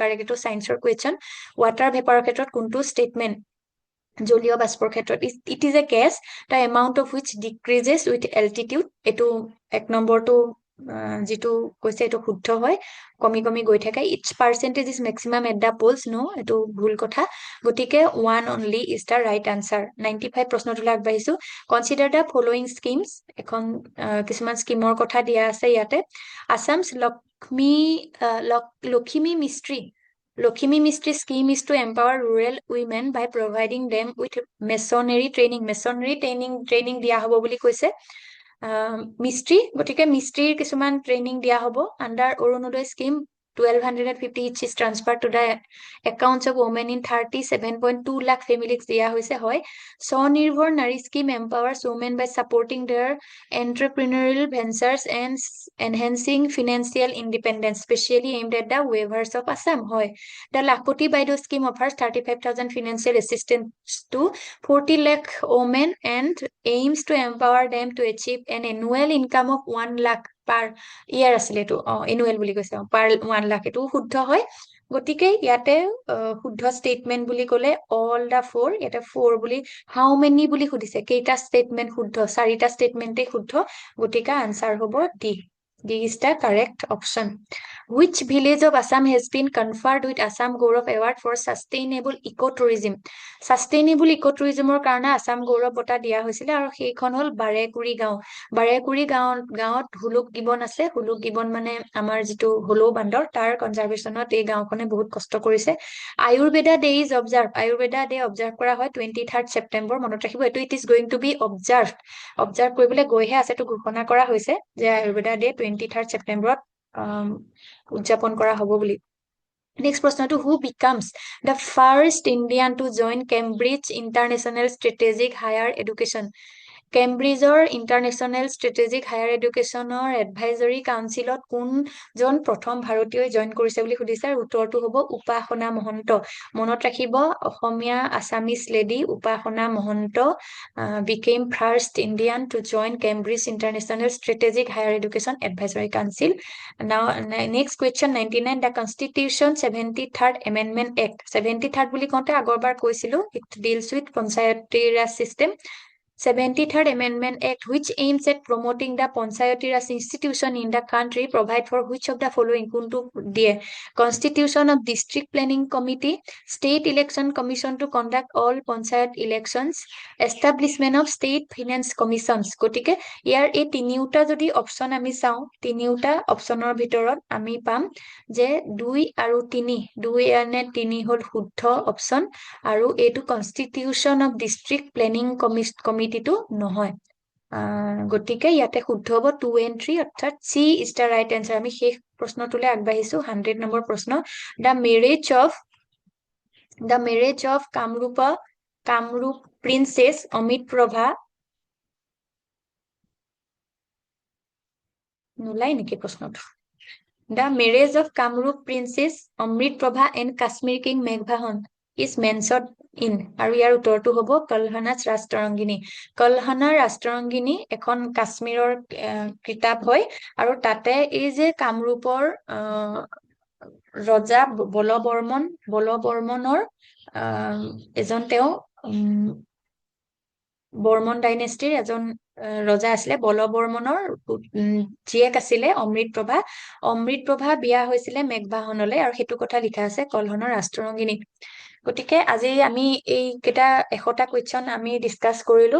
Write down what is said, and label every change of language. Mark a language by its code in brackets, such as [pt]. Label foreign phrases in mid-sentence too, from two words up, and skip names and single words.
[as] কাৰেক্ট এইটো চাইন্সৰ কুৱেশ্যন [en] water vapourৰ [as] ক্ষেত্ৰত কোনটো ষ্টেটমেণ্ট জলীয় বাষ্পৰ ক্ষেত্ৰত [en] it is a gas the amount of which decreases with altitude [as] এইটো 1 নম্বৰটো যিটো কৈছে এইটো শুদ্ধ হয় কমি কমি গৈ থাকে [en] its percentage is maximum at the poles no [as] এইটো ভুল কথা গতিকে [en] 1 only is the right answer [as] 95 প্ৰশ্নটোলৈ আগবাঢ়িছো [en] consider the following schemes [as] এখন কিছুমান স্কিমৰ কথা দিয়া আছে ইয়াতে আছামছ [en] Lokhimi Mistry scheme is to empower rural women by providing them with masonry training [as] দিয়া হ'ব বুলি কৈছে মিস্ত্ৰী গতিকে মিস্ত্ৰীৰ কিছুমান ট্ৰেইনিং দিয়া হ'ব [en] under Arunodoi scheme 1250 each is transferred to the accounts of women in 37.2 lakh families [as] দিয়া হৈছে হয় [en] স্বনিৰ্ভৰ নাৰী স্কিম empowers women by supporting their entrepreneurial ventures and enhancing financial independence specially aimed at the waivers of Assam হয় the Lakpati Baido scheme offers 35,000 financial assistance to 40 lakh women and aims to empower them to achieve an annual income of 1 lakh per year [as] আছিলে এইটো এনুৱেল বুলি কৈছে পাৰ 1 লাখ এইটো শুদ্ধ হয় গতিকে ইয়াতে শুদ্ধ ষ্টেটমেন্ট বুলি ক'লে [en] all the four [as] ইয়াতে ফ'ৰ বুলি [en] how many [as] বুলি সুধিছে কেইটা ষ্টেটমেন্ট শুদ্ধ চাৰিটা ষ্টেটমেন্টে শুদ্ধ গতিকে আনসাৰ হ'ব ডি [en] D is the correct option. Which village of Assam has been conferred with Assam Gaurav Award for Sustainable Ecotourism? [as] Sustainable Ecotourismৰ কাৰণে আসাম গৌৰৱ বঁটা দিয়া হৈছিলে আৰু সেইখন হ'ল বাৰেকুৰি গাঁৱত হুলুক গিবন আছে হুলুক গিবন মানে আমাৰ যিটো হলৌ বান্দৰ তাৰ কনজাৰভেশ্যনত এই গাঁওখনে বহুত কষ্ট কৰিছে আয়ুৰ্বেদা ডে [en] is observe [as] কৰা হয় 23rd ছেপ্টেম্বৰ মনত ৰাখিব এইটো [en] it is going to be observe [as] কৰিবলৈ গৈহে আছে এইটো ঘোষণা কৰা হৈছে যে আয়ুৰ্বেদা ডে 23rd ছেপ্টেম্বৰত উদযাপন কৰা হ'ব বুলি নেক্সট প্ৰশ্নটো [en] who becomes the first Indian to join Cambridge International Strategic Higher Education [as] কেম্ব্ৰিজৰ ইণ্টাৰনেশ্যনেল ষ্ট্ৰেটেজিক হায়াৰ এডুকেশ্যনৰ এডভাইজৰী কাউন্সিলত কোনজন প্ৰথম ভাৰতীয়ই জইন কৰিছে বুলি সুধিছে আৰু উত্তৰটো হ'ব উপাসনা মহন্ত মনত ৰাখিব অসমীয়া [en] Assamese lady [as] উপাসনা মহন্ত [en] became first Indian to join Cambridge International Strategic Higher Education Advisory Council. Now, next question 99. The Constitution 73rd Amendment Act. 73rd [as] বুলি কওঁতে আগৰবাৰ কৈছিলো [en] it deals with Panchayati Raj system. 73rd Amendment Act, which aims at promoting the Panchayati Raj institution in the country, provide for which of the following? Kuntu দিয়ে Constitution of District Planning Committee, State Election Commission to conduct all Panchayat elections, Establishment of State Finance Commissions. [as] গতিকে ইয়াৰ এই তিনিওটা যদি অপচন আমি চাওঁ তিনিওটা অপচনৰ ভিতৰত আমি পাম যে 2 আৰু 3 [en] 2 and 3 [as] হ'ল শুদ্ধ অপচন আৰু এইটো [en] Constitution of District Planning Committeeটো [as] নহয় গতিকে ইয়াতে শুদ্ধ হ'ব [en] 2 and 3 [as] অৰ্থাৎ [en] C is the right answer [as] আমি শেষ প্ৰশ্নটোলৈ আগবাঢ়িছো 100 নম্বৰ প্ৰশ্ন দ্য [en] marriage of Kamrup princess Amit Prabha [as] নোলাই নেকি প্ৰশ্নটো [en] the marriage of Kamrup princess Amrit Prabha and Kashmir king Meghavahana is mentioned in [as] আৰু ইয়াৰ উত্তৰটো হ'ব কলহানাচ ৰাষ্ট্ৰৰংগিনী ৰাষ্ট্ৰৰংগিনী এখন কাশ্মীৰৰ কিতাপ হয় আৰু তাতে এই যে কামৰূপৰ ৰজা বলবৰ্মনৰ এজন তেওঁ বৰ্মন ডাইনেষ্টিৰ এজন ৰজা আছিলে বলবৰ্মনৰ জীয়েক আছিলে অমৃত প্ৰভা বিয়া হৈছিলে মেঘবাহনলৈ আৰু সেইটো কথা লিখা আছে কলহনৰ ৰাষ্ট্ৰৰংগিনী গতিকে আজি আমি এইকেইটা 100টা কুৱেশ্যন আমি ডিছকাছ কৰিলো।